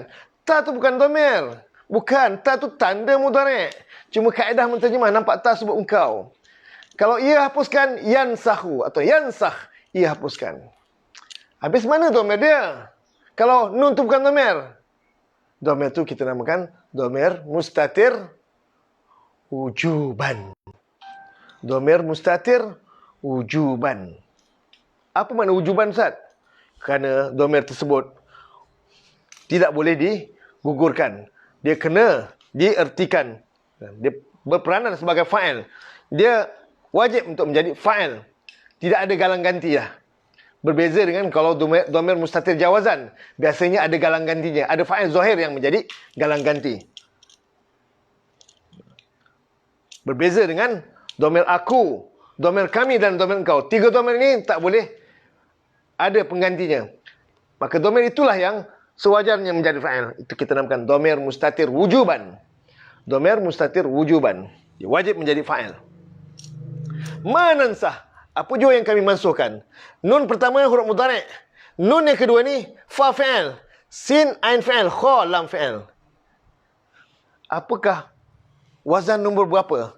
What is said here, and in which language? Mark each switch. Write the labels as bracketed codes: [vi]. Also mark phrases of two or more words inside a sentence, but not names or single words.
[ms] Ta tu bukan dhamir. Bukan. Ta tu tanda mudhari'. Cuma kaedah menterjemah nampak ta sebut engkau. Kalau ia hapuskan yansakhu atau yansakh, ia hapuskan. Habis mana dhamir dia? Kalau nun tu bukan dhamir. Dhamir tu kita namakan [ar] dhamir mustatir wujuban. Dhamir mustatir wujuban. [ms] Apa makna wujuban, Ustaz? Kerana dhamir tersebut tidak boleh digugurkan. Dia kena diertikan. Dia berperanan sebagai fa'il. Dia wajib untuk menjadi fa'il. Tidak ada galang ganti dah. Berbeza dengan kalau [ar] dhamir mustatir jawazan. [ms] Biasanya ada galang gantinya. Ada [ar] fa'il zahir [ms] yang menjadi galang ganti. Berbeza dengan dhamir aku, dhamir kami dan dhamir engkau. 3 dhamir ini tak boleh ada penggantinya. Maka dhamir itulah yang sewajarnya menjadi fa'il. Itu kita namakan [ar] dhamir mustatir wujuban. Dhamir mustatir wujuban. [ms] Dia wajib menjadi fa'il. Manansah. Apa jua yang kami mansuhkan? Nun pertama huruf mudhari'. [ar] Nun yang kedua ni fa fi'il. Sin ain fi'il. Kha lam fi'il. [ms] Apakah wazan nombor berapa?